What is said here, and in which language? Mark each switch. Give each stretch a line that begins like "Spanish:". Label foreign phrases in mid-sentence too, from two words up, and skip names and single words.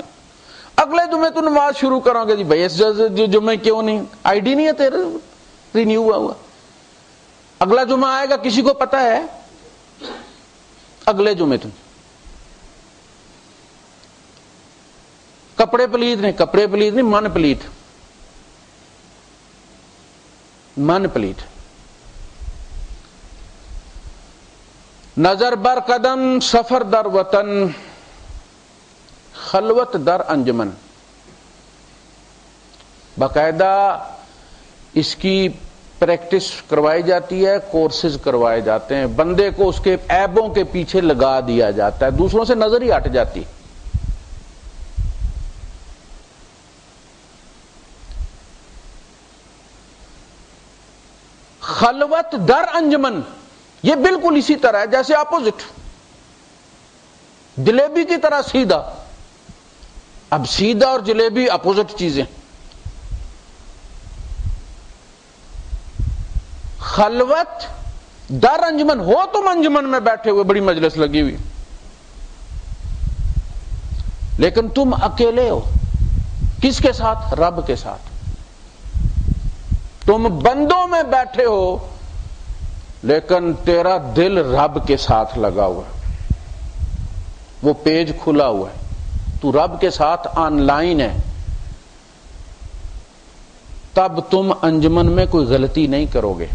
Urdu: اگلے جمعے تو نماز شروع کرو گے، جی بھائی اس جمعے کیوں نہیں، آئی ڈی نہیں ہے تیرے رینیو ہوا، اگلا جمعہ آئے گا کسی کو پتا ہے؟ اگلے جمعے تم کپڑے پلیت نہیں، من پلیت۔
Persian: نظر بر قدم سفر در وطن، خلوت در انجمن۔
Urdu: باقاعدہ اس کی پریکٹس کروائی جاتی ہے، کورسز کروائے جاتے ہیں، بندے کو اس کے عیبوں کے پیچھے لگا دیا جاتا ہے، دوسروں سے نظر ہی ہٹ جاتی۔
Persian: خلوت در انجمن،
Urdu: یہ بالکل اسی طرح ہے جیسے اپوزٹ، جلیبی کی طرح سیدھا۔ اب سیدھا اور جلیبی اپوزٹ چیزیں۔
Persian: خلوت در انجمن،
Urdu: ہو تم انجمن میں بیٹھے ہوئے، بڑی مجلس لگی ہوئی، لیکن تم اکیلے ہو، کس کے ساتھ؟ رب کے ساتھ۔ تم بندوں میں بیٹھے ہو لیکن تیرا دل رب کے ساتھ لگا ہوا ہے، وہ پیج کھلا ہوا ہے، تو رب کے ساتھ آن لائن ہے، تب تم انجمن میں کوئی غلطی نہیں کرو گے۔